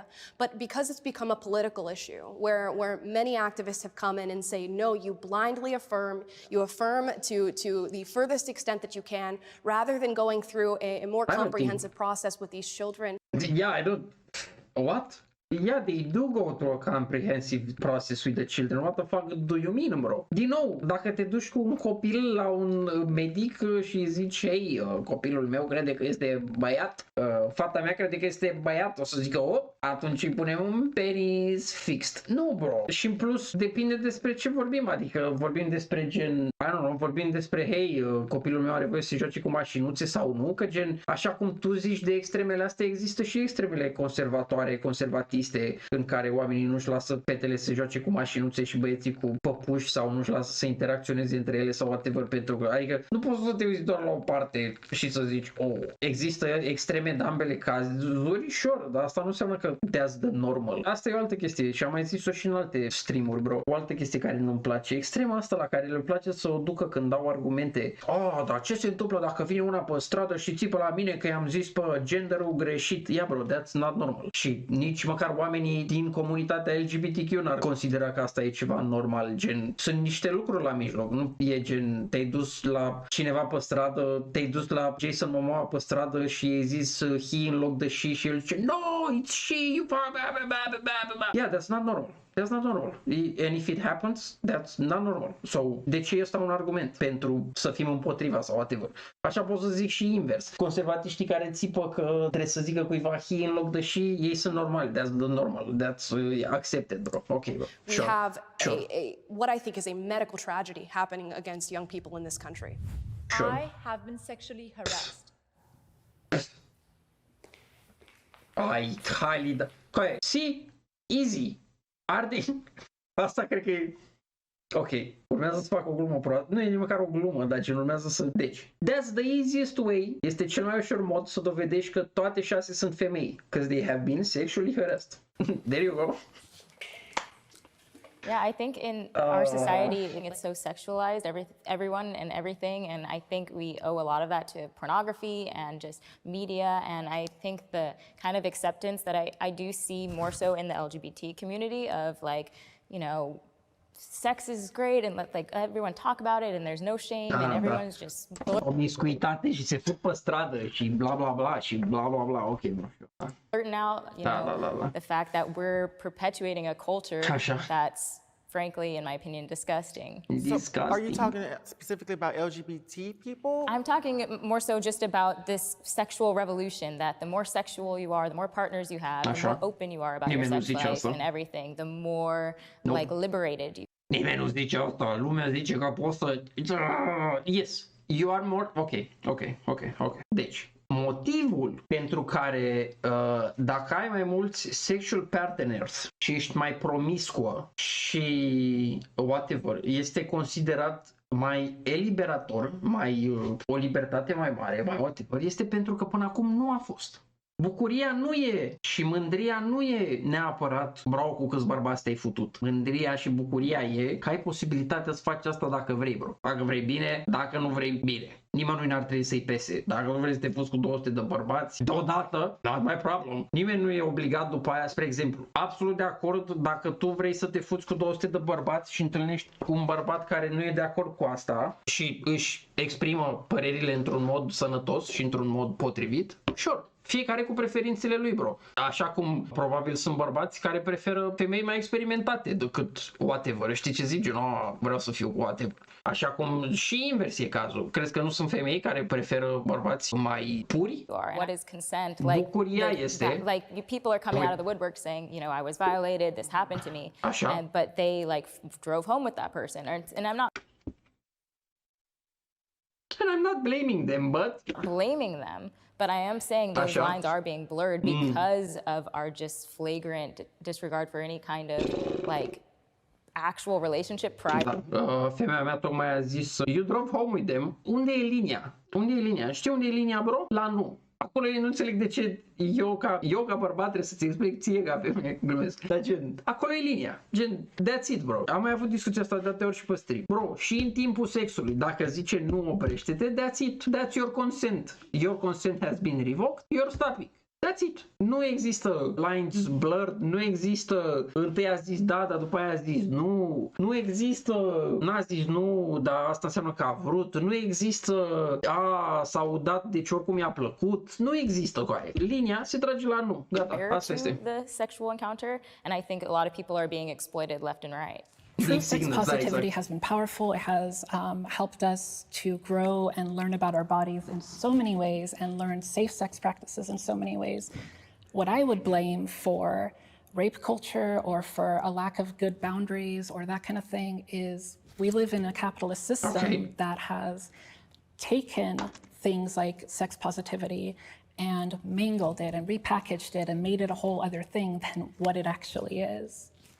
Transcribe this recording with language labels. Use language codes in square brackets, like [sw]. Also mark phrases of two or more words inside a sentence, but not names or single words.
[en] But because it's become a political issue, where many activists have come in and say, no, you blindly affirm, you affirm to the furthest extent that you can, rather than going through a more comprehensive process with these children. Yeah, I don't. What? Yeah, they do go through a comprehensive process with the children. What the fuck do you mean, bro? [ro] Din nou, dacă te duci cu un copil la un medic și zici, hei, copilul meu crede că este băiat, fata mea crede că este băiat, o să zică, atunci îi punem un penis fixed. Nu, bro. Și în plus, depinde despre ce vorbim, adică vorbim despre gen, [en] I don't know, [ro] vorbim despre, hei, copilul meu are voie să se joace cu mașinuțe sau nu, că gen, așa cum tu zici de extremele astea, există și extremele conservatoare, conservative, în care oamenii nu-și lasă fetele să joace cu mașinuțe și băieții cu păpuși sau nu-și lasă să interacționeze între ele sau whatever, pentru că, adică nu poți să te uiți doar la o parte și să zici, există extreme de ambele cazuri, sure, dar asta nu înseamnă că că [en] that's the normal. [ro] Asta e o altă chestie și am mai zis-o și în alte streamuri, bro. O altă chestie care nu-mi place. Extrema asta la care le place să o ducă când dau argumente. Dar ce se întâmplă dacă vine una pe stradă și țipă la mine că i-am zis pe genderul greșit? [en] Yeah, bro, that's not normal. [ro] Și nici măcar oamenii din comunitatea LGBTQ n-ar considera că asta e ceva normal, gen, sunt niște lucruri la mijloc, nu e gen, te-ai dus la cineva pe stradă, te-ai dus la Jason Momoa pe stradă și i-ai zis he în loc de she și el zice, [en] no, it's she, you yeah, that's not normal. That's not normal. And if it happens, that's not normal. So, [ro] de ce este un argument pentru să fim împotriva sau whatever? Așa pot să zic și invers. Conservatiștii care țipă că trebuie să zică cuiva he în loc de she, ei sunt normali. [en] That's the normal. That's accepted, bro. Okay, bro. We have what I think is a medical tragedy happening against young people in this country. I have been sexually harassed. See? Easy. [ro] Asta cred că e... Ok, urmează să fac o glumă proastă. Nu e nici măcar o glumă, dar ce urmează să... Deci, [en] that's the easiest way. [ro] Este cel mai ușor mod să dovedești că toate 6 sunt femei. [en] Because they have been sexually harassed. There you go. Yeah, I think in our society, I think it's so sexualized, everyone and everything, and I think we owe a lot of that to pornography and just media, and I think the kind of acceptance that I do see more so in the LGBT community of like, you know, sex is great and let like everyone talk about it and there's no shame and everyone's just... [ro] Promiscuitate și se fut pe stradă și bla bla bla și bla bla bla, ok, nu știu. [en] Blurting out, you know, the fact that we're perpetuating a culture that's frankly, in my opinion, disgusting. So are you talking specifically about LGBT people? I'm talking more so just about this sexual revolution, that the more sexual you are, the more partners you have, the more open you are about your sex life and everything, the more like liberated you. [ro] Nimeni nu zice asta, lumea zice că poți să... [en] Yes, you are more... [ro] Ok. Deci, motivul pentru care dacă ai mai mulți [en] sexual partners [ro] și ești mai promiscuă și whatever, este considerat mai eliberator, mai o libertate mai mare, mai whatever, este pentru că până acum nu a fost. Bucuria nu e și mândria nu e neapărat bravo cu câți bărbați te-ai futut. Mândria și bucuria e că ai posibilitatea să faci asta dacă vrei, bro. Dacă vrei bine, dacă nu vrei bine. Nimănui n-ar trebui să-i pese. Dacă nu vrei să te fuți cu 200 de bărbați, deodată, [en] not my problem. [ro] Nimeni nu e obligat după aia, spre exemplu. Absolut de acord dacă tu vrei să te fuți cu 200 de bărbați și întâlnești un bărbat care nu e de acord cu asta și își exprimă părerile într-un mod sănătos și într-un mod potrivit, sure. Fiecare cu preferințele lui, bro. Așa cum probabil sunt bărbați care preferă femei mai experimentate decât whatever. Știi ce zic? Vreau să fiu whatever. Așa cum și invers e cazul. Crezi că nu sunt femei care preferă bărbați mai puri? [en] What is consent? [ro] Bucuria este... [en] Like people are coming out of the woodwork saying, you know, I was violated, this happened to me. [ro] Așa. [en] But they like drove home with that person. And I'm not... And I'm not blaming them, but... Blaming them. But I am saying those lines are being blurred because of our just flagrant disregard for any kind of like actual relationship private. [ro] Femeia mea tocmai a zis, [en] you drove home with them. [ro] Unde e linia? Unde e linia? Știi unde e linia, bro? La nu. Acolo eu nu înțeleg de ce eu ca bărbat trebuie să-ți explic ție ca femeie, glumesc. Dar gen, acolo e linia. Gen, [en] that's it, bro. [ro] Am mai avut discuția asta de ori și pe stream. Bro, și în timpul sexului, dacă zice nu oprește-te, [en] that's it. That's your consent. Your consent has been revoked. You're stopping. That's it. [ro] Nu există [en] lines blurred, [ro] nu există întâi a zis da, dar după aia a zis nu. Nu există n-a zis nu, dar asta înseamnă că a vrut. Nu există s-a udat, deci oricum i-a plăcut. Nu există cu aia. Linia se trage la nu. Gata, asta este. [en] The sexual encounter, and I think a lot of people are being exploited left and right. True sex positivity has been powerful. It has helped us to grow and learn about our bodies in so many ways and learn safe sex practices in so many ways. What I would blame for rape culture or for a lack of good boundaries or that kind of thing is we live in a capitalist system that has taken things like sex positivity and mangled it and repackaged it and made it a whole other thing than what it actually is.